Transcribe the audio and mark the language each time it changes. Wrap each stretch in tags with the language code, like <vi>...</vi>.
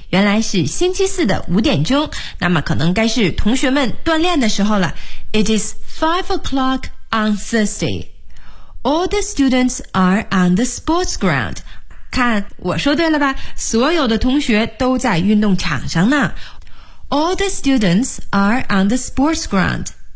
<zh>原来是星期四的五点钟。那么可能该是同学们锻炼的时候了。</zh> <en>It is 5 o'clock on Thursday. All the students are on the sports ground.</en> <zh>看，我说对了吧？所有的同学都在运动场上呢。</zh> <en>All the students are on the sports ground.</en>